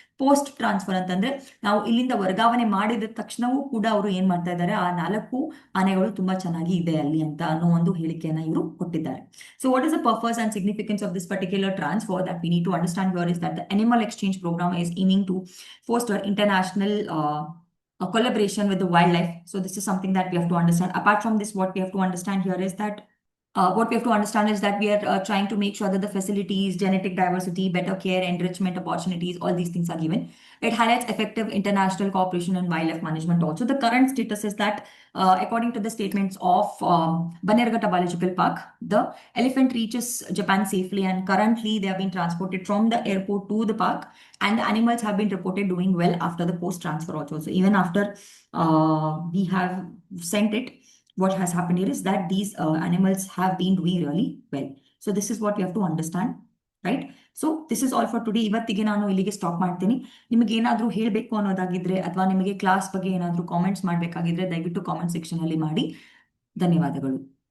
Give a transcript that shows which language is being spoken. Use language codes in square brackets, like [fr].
[kn] Post transfer ಅಂತಂದ್ರೆ ನಾವು ಇಲ್ಲಿಂದ ವರ್ಗಾವಣೆ ಮಾಡಿದ ತಕ್ಷಣವೂ ಕೂಡ ಅವರು ಏನ್ ಮಾಡ್ತಾ ಇದ್ದಾರೆ, ಆ 4 ಆನೆಗಳು ತುಂಬಾ ಚೆನ್ನಾಗಿ ಇದೆ ಅಲ್ಲಿ ಅಂತ ಅನ್ನೋ ಒಂದು ಹೇಳಿಕೆಯನ್ನ ಇವರು ಕೊಟ್ಟಿದ್ದಾರೆ. [en] So what is the purpose and significance of this particular transfer that we need to understand here is that the animal exchange programme is aiming to foster international collaboration with the wildlife. So this is something that we have to understand. Apart from this, what we have to understand here is that we are trying to make sure that the facilities, genetic diversity, better care, enrichment opportunities, all these things are given. It highlights effective international cooperation and wildlife management also. The current status is that according to the statements of Bannerghatta Biological Park, the elephant reaches Japan safely and currently they have been transported from the airport to the park, and the animals have been reported doing well after the post transfer also. So even after we have sent it, what has happened here is that these animals have been doing really well. So this is what you have to understand, right? So this is all for today. [kn] ಇವತ್ತಿಗೆ ನಾನು ಇಲ್ಲಿಗೆ stop ಮಾಡ್ತೀನಿ. ನಿಮಗೆ ಏನಾದರೂ ಹೇಳಬೇಕು ಅನ್ನೋದಾಗಿದ್ರೆ ಅಥವಾ ನಿಮಗೆ class ಬಗ್ಗೆ ಏನಾದರೂ ಕಾಮೆಂಟ್ಸ್ ಮಾಡಬೇಕಾಗಿದ್ರೆ ದಯವಿಟ್ಟು ಕಾಮೆಂಟ್ ಸೆಕ್ಷನ್ ಅಲ್ಲಿ ಮಾಡಿ. ಧನ್ಯವಾದಗಳು.